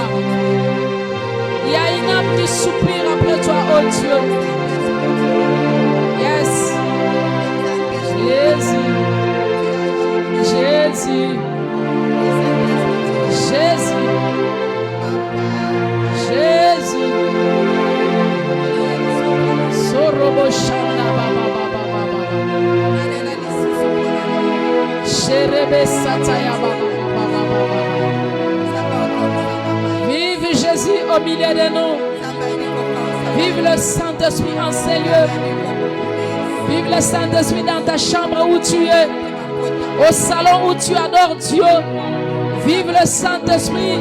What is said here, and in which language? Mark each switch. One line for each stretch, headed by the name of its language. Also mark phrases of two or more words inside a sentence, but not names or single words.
French: Il y a une âme qui soupire après toi, oh Dieu. Yes. Jésus. Jésus. Jésus. Jésus. Sorobo shanda baba baba baba. Sherebe sataya baba baba baba. Vive Jésus au milieu de nous. Vive le Saint-Esprit en ces lieux. Vive le Saint-Esprit dans ta chambre où tu es. Au salon où tu adores Dieu. Vive le Saint-Esprit.